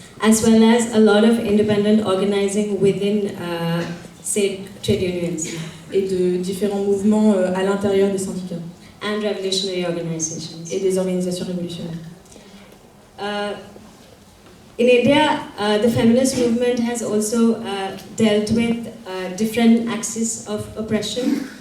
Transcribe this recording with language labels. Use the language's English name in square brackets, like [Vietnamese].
[English] As well as a lot of independent organizing within, say, trade unions. [French] Et de différents mouvements à l'intérieur des syndicats. [English] And revolutionary organizations. [French] Et des organisations révolutionnaires. [English] In India, the feminist movement has also dealt with different axes of oppression.